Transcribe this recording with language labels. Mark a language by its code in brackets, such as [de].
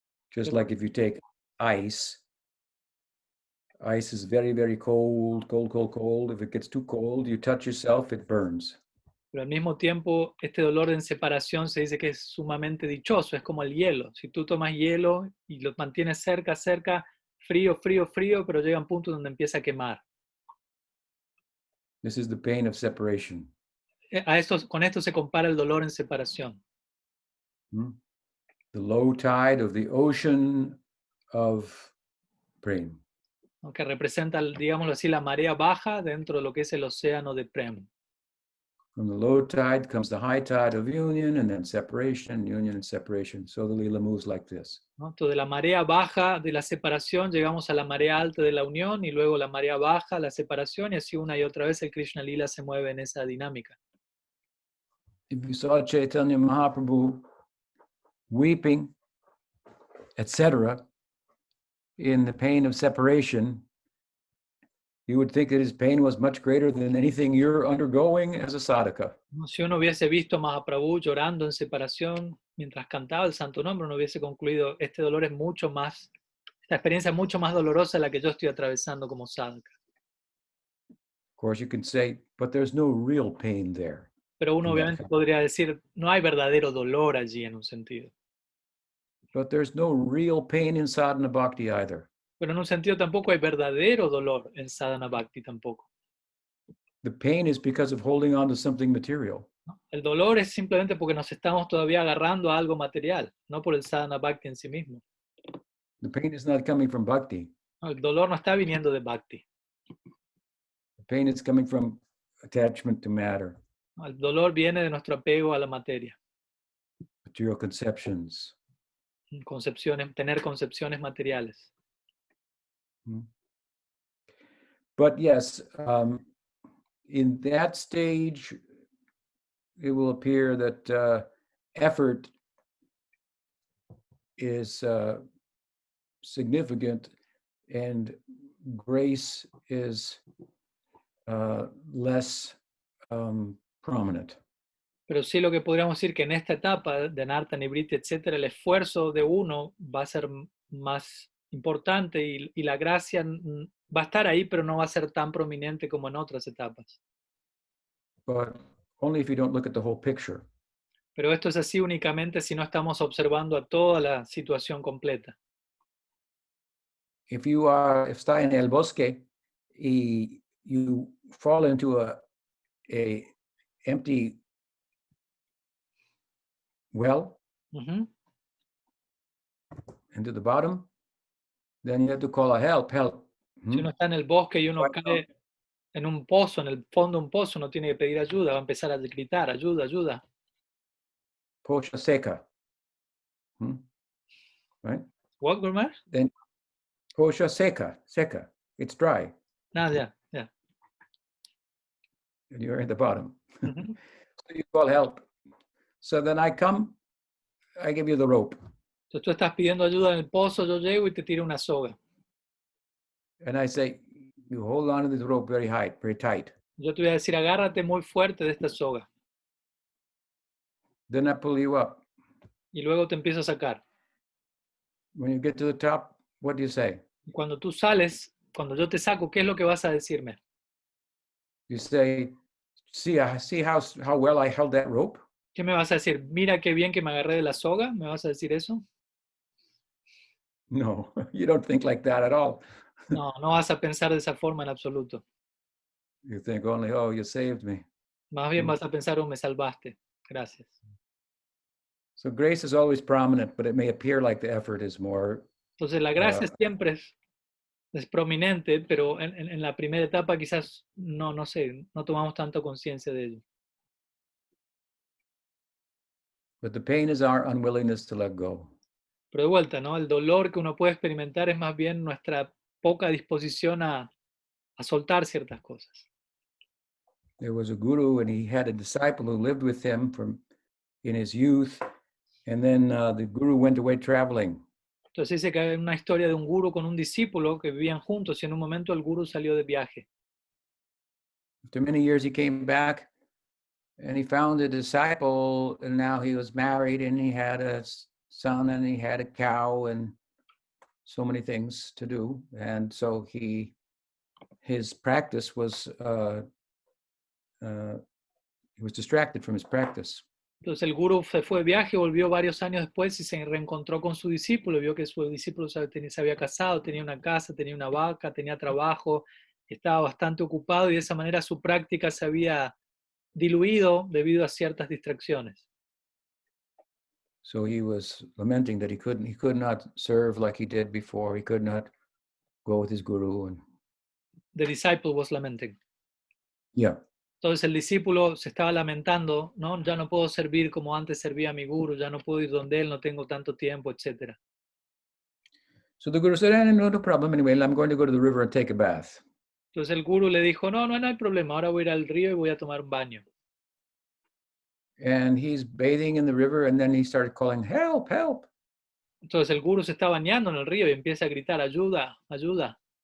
[en] Just like if you take ice, ice is very, very cold, cold, cold, cold. If it gets too cold, you touch yourself, it burns. [es] Pero al mismo tiempo, este dolor en separación se dice que es sumamente dichoso, es como el hielo. Si tú tomas hielo y lo mantienes cerca, cerca, frío, frío, frío, pero llega un punto donde empieza a quemar. [en] This is the pain of separation. [es] Con esto se compara el dolor en separación. [en] The low tide of the ocean of prem. [es] Que representa, digámoslo así, la marea baja dentro de lo que es el océano de Prem. [en] From the low tide comes the high tide of union, and then separation, union, and separation. So the lila moves like this. [es] ¿No? Entonces, de la marea baja de la separación llegamos a la marea alta de la unión y luego la marea baja, la separación, y así una y otra vez el Krishna Lila se mueve en esa dinámica. [en] If you saw Chaitanya Mahaprabhu weeping, etc., in the pain of separation, you would think that his pain was much greater than anything you're undergoing as a sadhaka. [es] Si uno hubiese visto a Mahaprabhu llorando en separación mientras cantaba el santo nombre, uno hubiese concluido, este dolor es mucho más, esta experiencia es mucho más dolorosa de la que yo estoy atravesando como sadhaka. [en] Of course, you can say, but there's no real pain there. [es] Pero uno obviamente podría decir, no hay verdadero dolor allí en un sentido. [en] But there's no real pain in sadhana bhakti either. [es] Pero en un sentido tampoco hay verdadero dolor en sadhana bhakti tampoco. [en] The pain is because of holding on to something material. [es] El dolor es simplemente porque nos estamos todavía agarrando a algo material, no por el sadhana bhakti en sí mismo. [en] The pain is not coming from bhakti. [es] No, el dolor no está viniendo de bhakti. [en] The pain is coming from attachment to matter. [es] No, el dolor viene de nuestro apego a la materia. [en] Material conceptions. [es] Tener concepciones materiales. [en] But yes, in that stage, it will appear that effort is significant and grace is less prominent. [es] Pero sí lo que podríamos decir que en esta etapa de Anartha, Nivriti, etcétera, el esfuerzo de uno va a ser más importante y la gracia va a estar ahí, pero no va a ser tan prominente como en otras etapas. [en] But only if you don't look at the whole picture. [es] Pero esto es así únicamente si no estamos observando a toda la situación completa. [en] If [es] está en el bosque y [en] you fall into a empty well, into the bottom, then you have to call a help. [es] Si uno está en el bosque y uno cae en un pozo, en el fondo de un pozo, uno tiene que pedir ayuda, va a empezar a gritar, ayuda, ayuda. Pocha seca. [en] Right? What, Gurmar? Then [es] pocha seca. [en] It's dry. Yeah. And you're at the bottom. So you call help. So then I come, I give you the rope. [es] Entonces tú estás pidiendo ayuda en el pozo, yo llego y te tiro una soga. [en] And I say, you hold on to this rope very tight. [es] Yo te voy a decir, agárrate muy fuerte de esta soga. [en] Then I pull you up. [es] Y luego te empiezo a sacar. [en] When you get to the top, what do you say? [es] Cuando tú sales, cuando yo te saco, ¿qué es lo que vas a decirme? [en] You say, see how well I held that rope? [es] ¿Qué me vas a decir? Mira qué bien que me agarré de la soga. ¿Me vas a decir eso? [en] No, you don't think like that at all. [es] No, no vas a pensar de esa forma en absoluto. [en] You think only, oh, you saved me. [es] Más bien vas a pensar, oh, me salvaste. Gracias. [en] So grace is always prominent, but it may appear like the effort is more. [es] Entonces la gracia siempre es prominente, pero en la primera etapa quizás no tomamos tanta conciencia de ello. [en] But the pain is our unwillingness to let go. [es] Pero de vuelta, ¿no? El dolor que uno puede experimentar es más bien nuestra poca disposición a soltar ciertas cosas. [en] There was a guru and he had a disciple who lived with him in his youth, and then the guru went away traveling. [es] Entonces dice que hay una historia de un guru con un discípulo que vivían juntos y en un momento el guru salió de viaje. [en] After many years he came back and he found a disciple, and now he was married and he had a son and he had a cow and so many things to do. And so his practice was, he was distracted from his practice. [es] Entonces el guru se fue de viaje, volvió varios años después y se reencontró con su discípulo, vio que su discípulo se había casado, tenía una casa, tenía una vaca, tenía trabajo, estaba bastante ocupado y de esa manera su práctica se había diluido debido a ciertas distracciones. [en] So he was lamenting that he could not serve like he did before. He could not go with his guru. The disciple was lamenting. Yeah. [es] Entonces el discípulo se estaba lamentando, ¿no? Ya no puedo servir como antes servía a mi guru, ya no puedo ir donde él, no tengo tanto tiempo, etc. [en] So the guru said, no problem. Anyway, I'm going to go to the river and take a bath. [es] Entonces el guru le dijo, no hay problema, ahora voy a ir al río y voy a tomar un baño. [en] And he's bathing in the river, and then he started calling, help, help. [es] Entonces el guru se está bañando en el río y empieza a gritar, ayuda, ayuda.